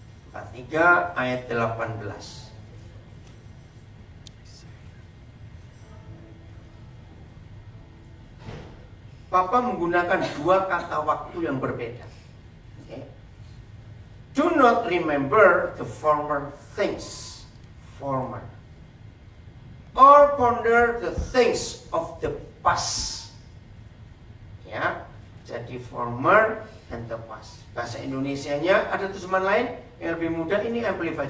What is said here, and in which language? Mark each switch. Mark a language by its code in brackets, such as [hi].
[id] 43 ayat 18. Papa menggunakan dua kata waktu yang berbeda. Okay. [en] Do not remember the former things, former, or ponder the things of the past. [id] Ya, jadi [en] former and the past. [id] Bahasa Indonesianya ada terjemahan lain yang lebih mudah, ini Amplify.